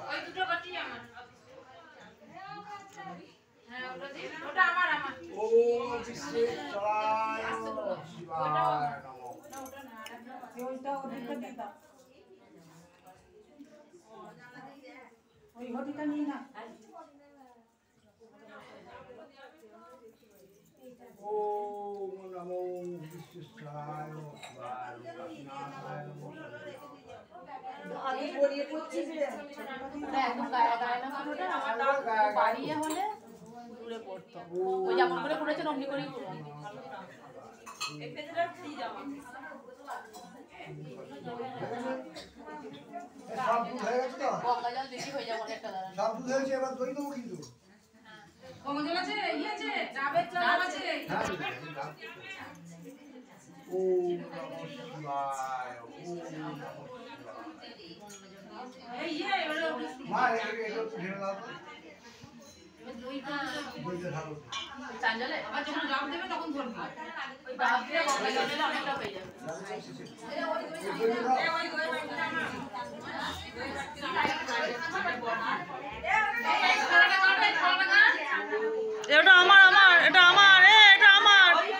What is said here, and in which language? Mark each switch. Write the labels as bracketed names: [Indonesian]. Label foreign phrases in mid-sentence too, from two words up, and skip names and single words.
[Bangla] ওই দুটো ঘড়ি আমার হ্যাঁ ওটা আমার [Sanskrit] ওম বিশ্বেশ্বরায় শিবায় নমঃ [Bangla] ওইটা ওদিকে দিতা ওই ঘটিটা নিয়ে না [Sanskrit] ओम नमो विश्वेश्वराय शिवाय नाथाय नमो [Bangla] আগে গড়িয়ে পড়ছিস রে ওটা একদম গায়ে গায়ে না পুরোটা আমার বাড়িয়ে হলে দূরে পড়তো ওই যেমন করে করেছেন অমনি করেই করুন এই পেজটা ফ্রি যাবে সব দুধ হয়ে গেছে তো গঙ্গা জল বেশি হয়ে যাবে একটা দাঁড়ান সব দুধ হয়েছে এবার দই দেবো কিন্তু গঙ্গা জল আছে ইয়ে আছে ডাবের জল আছে [Sanskrit] ওম নমঃ শিবায় ওম নমঃ শিবায় [Bangla] এই ইয়ে হলো মা এটা ঢেলে দাও তো দইটা ঢালো চাঞ্জলে আবার যখন ডাব দেবে তখন ধরবি ওই ডাব দিয়ে গঙ্গা জল দিলে অনেকটা হয়ে যাবে এটা আমার এটা আমার এটা আমার